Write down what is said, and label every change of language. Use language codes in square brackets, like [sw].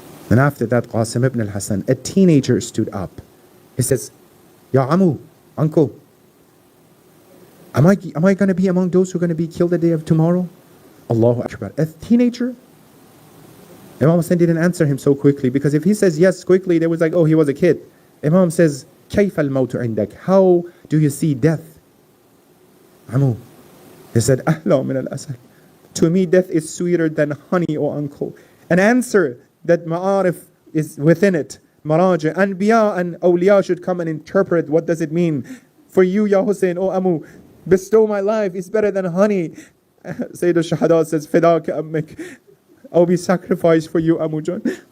[en] And after that, Qasim ibn al-Hassan, a teenager, stood up. He says, Ya Amu, uncle, am I going to be among those who are going to be killed the day of tomorrow? Allahu Akbar. A teenager? Imam Hussein didn't answer him so quickly, because if he says yes quickly, they was like, oh, he was a kid. Imam says, [ar] كيف الموت عندك? [en] How do you see death? Amu. He said, [ar] أحلى من الأسل. [en] To me, death is sweeter than honey, O uncle. An answer that ma'arif is within it, Maraja, Anbiya and Awliya should come and interpret what does it mean. For you, Ya Hussein, O Amu, bestow my life, it's better than honey. Sayyid al-Shahada says, Fidaka Ammik, I'll be sacrificed for you, Amu Jan.